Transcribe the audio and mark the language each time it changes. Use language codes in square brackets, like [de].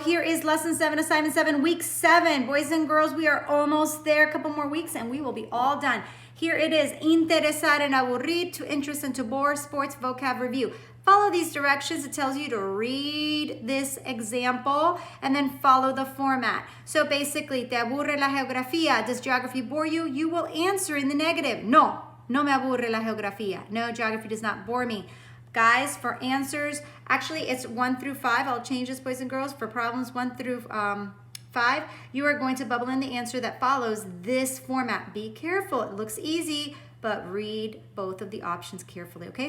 [en] Here is lesson 7, assignment 7, week 7. Boys and girls, we are almost there. A couple more weeks and we will be all done. Here it is, interesar and aburrir, to interest and to bore, sports vocab review. Follow these directions. It tells you to read this example and then follow the format. [es] So basically, ¿te aburre la geografía? [en] Does geography bore you? You will answer in the negative. [es] No, no me aburre la geografía. [en] No, geography does not bore me. Guys, for answers, actually it's 1 through 5. I'll change this, boys and girls. For problems 1 through 5, you are going to bubble in the answer that follows this format. Be careful, it looks easy, but read both of the options carefully, okay?